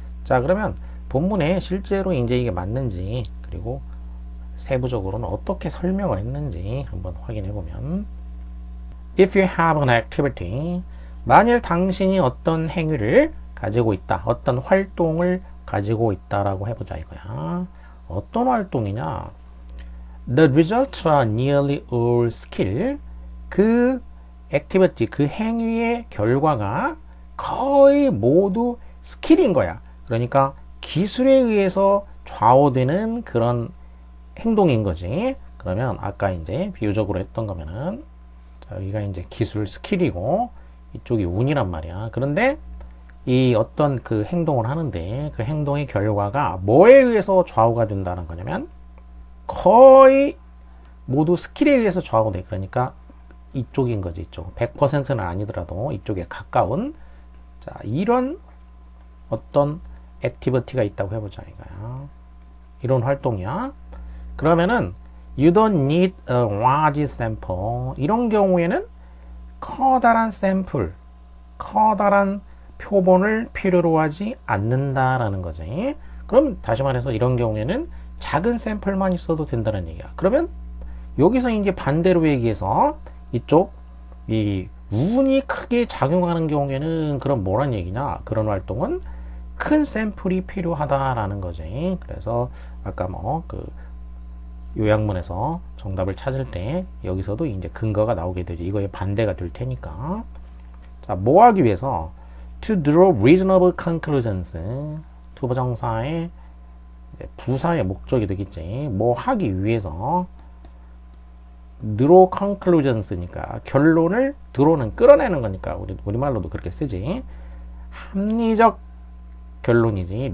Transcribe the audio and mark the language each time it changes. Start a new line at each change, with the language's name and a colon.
Korean: 자, 그러면 본문에 실제로 이제 이게 맞는지, 그리고 세부적으로는 어떻게 설명을 했는지 한번 확인해 보면,
English: If you have an activity,
Korean: 만일 당신이 어떤 행위를 가지고 있다, 어떤 활동을 가지고 있다라고 해보자 이거야. 어떤 활동이냐?
English: The results are nearly all skill.
Korean: 그 activity, 그 행위의 결과가 거의 모두 스킬인 거야. 그러니까 기술에 의해서 좌우되는 그런 행동인 거지. 그러면 아까 이제 비유적으로 했던 거면은, 자, 여기가 이제 기술 스킬이고 이쪽이 운이란 말이야. 그런데 이 어떤 그 행동을 하는데 그 행동의 결과가 뭐에 의해서 좌우가 된다는 거냐면 거의 모두 스킬에 의해서 좌우돼. 그러니까 이쪽인 거지. 이쪽 100%는 아니더라도 이쪽에 가까운, 자, 이런 어떤 액티비티가 있다고 해보자 이거야. 이런 활동이야. 그러면은
English: you don't need a large sample.
Korean: 이런 경우에는 커다란 샘플, 커다란 표본을 필요로 하지 않는다라는 거지. 그럼 다시 말해서 이런 경우에는 작은 샘플만 있어도 된다는 얘기야. 그러면 여기서 이제 반대로 얘기해서 이쪽 이 운이 크게 작용하는 경우에는 그럼 뭐란 얘기냐? 그런 활동은 큰 샘플이 필요하다라는 거지. 그래서 아까 뭐 그 요약문에서 정답을 찾을 때 여기서도 이제 근거가 나오게 되지. 이거에 반대가 될 테니까. 자, 뭐 하기 위해서?
English: To draw reasonable conclusions.
Korean: 투부정사의 부사의 목적이 되겠지. 뭐 하기 위해서.
English: draw conclusions
Korean: 니까 결론을 draw는 끌어내는 거니까 우리말로도 그렇게 쓰지. 합리적 결론이지.